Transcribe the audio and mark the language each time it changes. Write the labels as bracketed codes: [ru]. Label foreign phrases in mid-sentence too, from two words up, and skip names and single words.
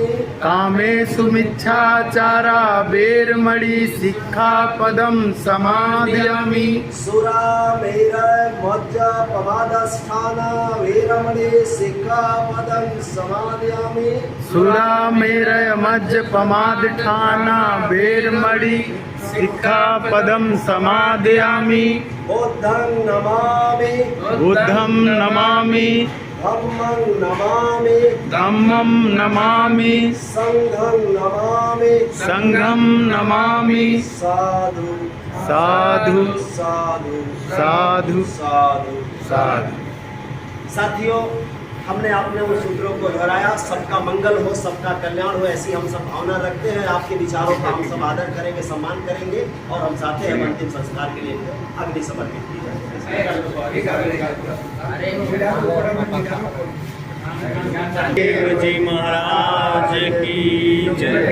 [pi] कामेषु मिच्छाचारा वेरमणि सिक्खापदं समादयामि। सुरामेरय मज्जपमादस्थाना वेरमणि सिक्खापदं समादयामि। सुरामेरय मज्जपमादठाना वेरमणि सिक्खापदं समादयामि। बुद्धं नमामि। बुद्धं नमामि। धम्मं नमामि। धम्मं नमामि। संघं नमामि। संघं नमामि। साधु साधु साधु साधु साधु साधु। [hi] साथियों हमने आपने उन सूत्रों को दोहराया। सबका मंगल हो, सबका कल्याण हो, ऐसी हम सब भावना रखते हैं। आपके विचारों का हम सब आदर करेंगे, सम्मान करेंगे और हम चाहते हैं अंतिम संस्कार के लिए अग्नि समर्पित की जाए। जी महाराज की जय।